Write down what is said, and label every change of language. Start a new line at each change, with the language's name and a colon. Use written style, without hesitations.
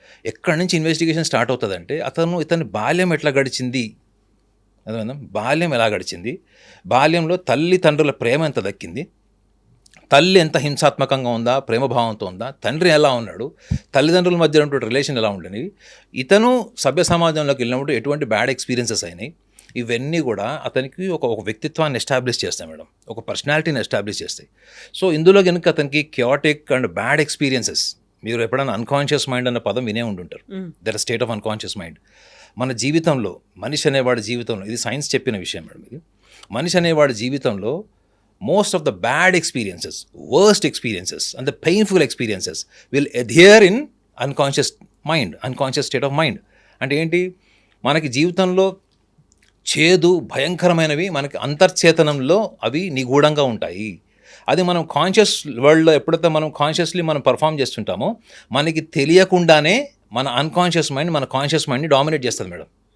Telugu: ఎక్కడి నుంచి investigation start అవుతుందంటే ఇతని బాల్యం ఎట్లా గడిచింది, అదే బాల్యం ఎలా గడిచింది, బాల్యంలో తల్లిదండ్రుల ప్రేమ ఎంత దక్కింది, తల్లి ఎంత హింసాత్మకంగా ఉందా, ప్రేమభావంతో ఉందా, తండ్రి ఎలా ఉన్నాడు, తల్లిదండ్రుల మధ్య ఉన్నటువంటి రిలేషన్ ఎలా ఉండేవి, ఇతను సభ్య సమాజంలోకి వెళ్ళినప్పుడు ఎటువంటి బ్యాడ్ ఎక్స్పీరియన్సెస్ అయినాయి, ఇవన్నీ కూడా అతనికి ఒక వ్యక్తిత్వాన్ని ఎస్టాబ్లిష్ చేస్తాయి మేడం, ఒక పర్సనాలిటీని ఎస్టాబ్లిష్ చేస్తాయి. సో ఇందులో కనుక అతనికి క్యాటిక్ అండ్ బ్యాడ్ ఎక్స్పీరియన్సెస్, మీరు ఎప్పుడైనా అన్కాన్షియస్ మైండ్ అన్న పదం వినే ఉంటుంటారు.
English: Their state of unconscious mind.
Telugu: మన జీవితంలో మనిషి అనేవాడి జీవితంలో,
English: ఇది సైన్స్ చెప్పిన విషయం మేడం, ఇది మనిషి అనేవాడి జీవితంలో most of the bad experiences, worst experiences and the painful experiences will adhere in unconscious mind, unconscious state of mind.
Telugu: అంటే ఏంటి, మనకి జీవితంలో చేదు భయంకరమైనవి మనకి అంతర్చేతనంలో అవి నిగూఢంగా ఉంటాయి. అది మనం కాన్షియస్ వరల్డ్లో ఎప్పుడైతే మనం కాన్షియస్లీ మనం పర్ఫామ్ చేస్తుంటామో మనకి తెలియకుండానే మన అన్కాన్షియస్ మైండ్ మన కాన్షియస్ మైండ్ని డామినేట్ చేస్తుంది మేడం.